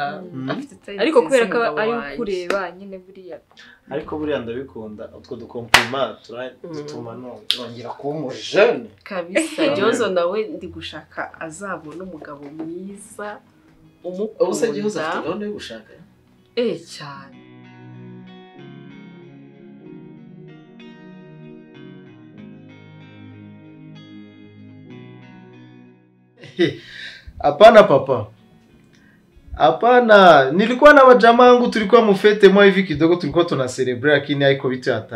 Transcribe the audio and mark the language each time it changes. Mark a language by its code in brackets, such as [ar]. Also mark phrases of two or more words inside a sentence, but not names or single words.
[rw] Ariko kubera ko ari kureba nyine buriya. Ariko buriya ndabikunda utwo dukompliment turatuma nongera kuba umujene kabisa. Gihozo nawe ndi gushaka azabona umugabo mwiza umukunda. Ubuse Gihozo afite gahunda yo gushaka? Cyane. [sw] Hapana papa. Hapana, nilikuwa na majamaa wangu tulikuwa mufete mwa hivi kidogo tulikuwa tuna celebrate lakini haiko vitu hatari.